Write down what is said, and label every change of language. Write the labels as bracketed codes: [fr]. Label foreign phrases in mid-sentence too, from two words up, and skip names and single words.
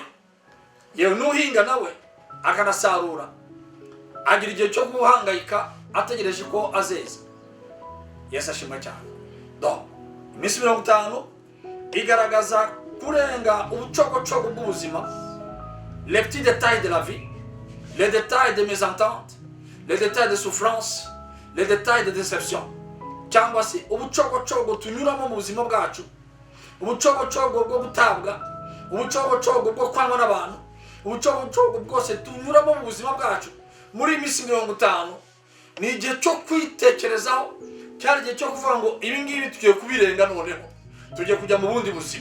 [rw] Yewe nuhinga nawe akanasarura, agira igihe cyo guhangayika ategereje ko azeza. Yesu ashimwe cyane. Donc iminsi 50 igaragaza kurenga ubucogocogo bw'ubuzima, [fr] les petits détails de la vie, les détails de mésentente, les détails de souffrance, les détails de déception. [rw] Cyangwa se ubucogocogo tunyuramo mu buzima bwacu, ubucogocogo bwo gutabwa, ubucogocogo bwo kwangwa n'abantu, ubucogocogo bwose tunyuramo mu buzima bwacu. Muri iminsi 50 ni igihe cyo kwitekerezaho, cyari igihe cyo kuvuga ngo ibi ngibi tugiye kubirenga, noneho tugiye kujya mu bundi buzima.